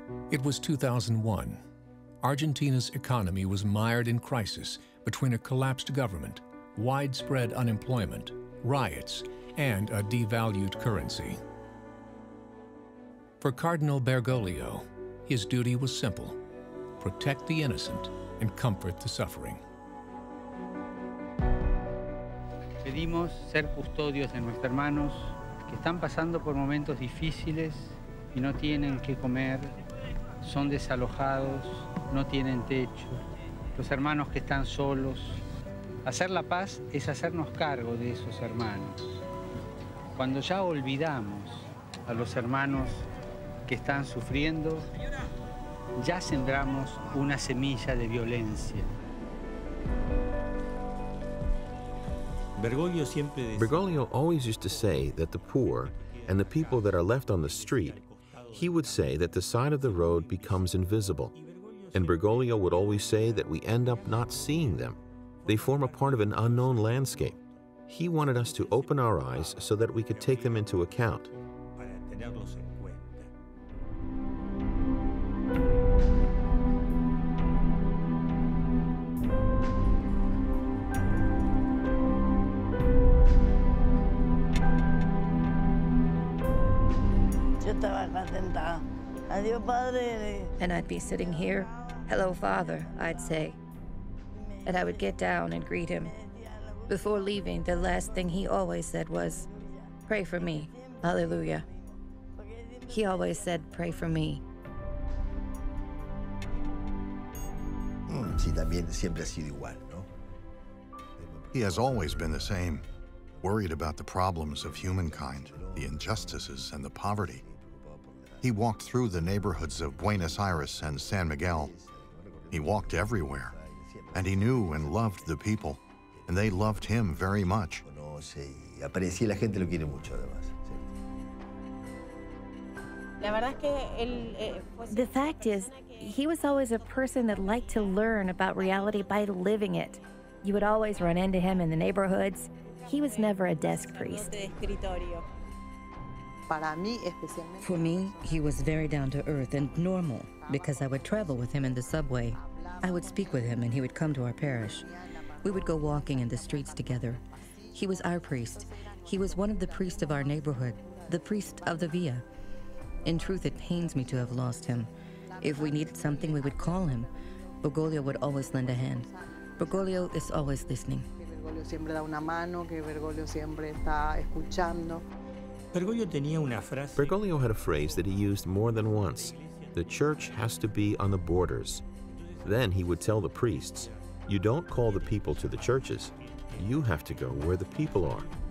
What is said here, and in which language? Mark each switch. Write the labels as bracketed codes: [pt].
[en] It was 2001. Argentina's economy was mired in crisis between a collapsed government, widespread unemployment, riots, and a devalued currency. For Cardinal Bergoglio, his duty was simple: protect the innocent and comfort the suffering. [es] Pedimos ser custodios de nuestros hermanos que están pasando por momentos difíciles y no tienen que comer, son desalojados, no tienen techo, los hermanos que están solos. Hacer la paz es hacernos cargo de esos hermanos. Cuando ya olvidamos a los hermanos que están sufriendo, ya sembramos una semilla de violencia. [en] Bergoglio always used to say that the poor and the people that are left on the street, he would say that the side of the road becomes invisible. And Bergoglio would always say that we end up not seeing them. They form a part of an unknown landscape. He wanted us to open our eyes so that we could take them into account. And I'd be sitting here, "Hello, Father," I'd say. And I would get down and greet him. Before leaving, the last thing he always said was, "Pray for me. Hallelujah." He always said, "Pray for me." [es] Sí, también siempre ha sido igual, ¿no? [en] He has always been the same, worried about the problems of humankind, the injustices and the poverty. He walked through the neighborhoods of Buenos Aires and San Miguel. He walked everywhere, and he knew and loved the people, and they loved him very much. [es] Aprecia la gente lo quiere mucho, además. [en] The fact is, he was always a person that liked to learn about reality by living it. You would always run into him in the neighborhoods. He was never a desk priest. For me, he was very down to earth and normal because I would travel with him in the subway. I would speak with him and he would come to our parish. We would go walking in the streets together. He was our priest. He was one of the priests of our neighborhood, the priest of the Via. In truth, it pains me to have lost him. If we needed something, we would call him. Bergoglio would always lend a hand. Bergoglio is always listening. [es] Bergoglio siempre da una mano, que Bergoglio siempre está escuchando. [en] Bergoglio had a phrase that he used more than once. The church has to be on the borders. Then he would tell the priests, you don't call the people to the churches. You have to go where the people are.